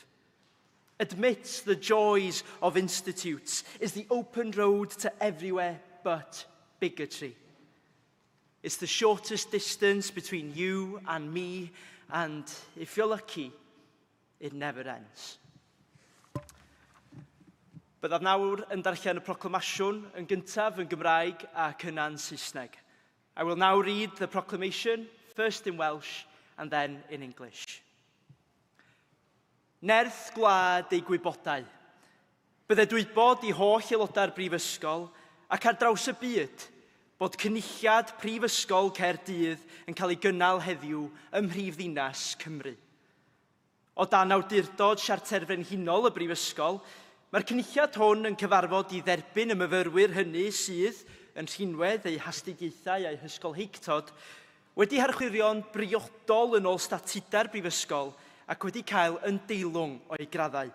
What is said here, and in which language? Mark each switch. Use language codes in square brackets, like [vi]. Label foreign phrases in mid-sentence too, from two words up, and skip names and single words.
[en] Admits the joys of institutes, is the open road to everywhere but bigotry. It's the shortest distance between you and me, and if you're lucky, it never ends. [cy] Byddaf nawr yn darllen y proclamasiwn yn gyntaf yn Gymraeg ac yna'n Saesneg. [en] I will now read the proclamation, first in Welsh and then in English. [cy] Nerth gwlad ei gwybodau. Bydde dwybod i holl aelodau'r Brifysgol ac ar draws y byd bod cynulliad Prifysgol Caerdydd yn cael ei gynnal heddiw ym Mhrifddinas Cymru. O dan awdurdod Siarter Frenhinol y Brifysgol, mae'r cynulliad hwn yn cyfarfod i dderbyn y myfyrwyr hynny sydd, yn rhinwedd eu hastudiaethau a'i hysgol heictod, wedi harchwirio'n briodol yn ôl statudau'r Brifysgol ac wedi cael yn deilwng o'i graddau.